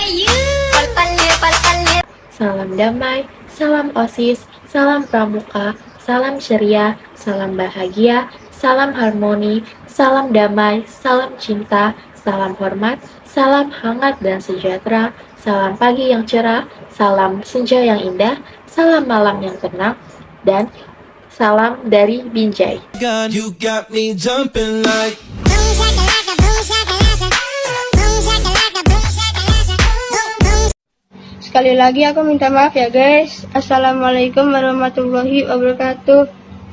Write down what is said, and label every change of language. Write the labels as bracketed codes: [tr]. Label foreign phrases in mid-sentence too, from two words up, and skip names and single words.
[id] Salam damai, salam OSIS, salam pramuka, salam ceria, salam bahagia, salam harmoni, salam damai, salam cinta, salam hormat, salam hangat dan sejahtera, salam pagi yang cerah, salam senja yang indah, salam malam yang tenang, dan salam dari Binjai. [en] You got me jumping like Boom shakalaka, boom shakalaka, boom shakalaka, boom shakalaka, boom boom. [id] Sekali lagi aku minta maaf ya guys. [ar] السلام عليكم ورحمة الله وبركاته.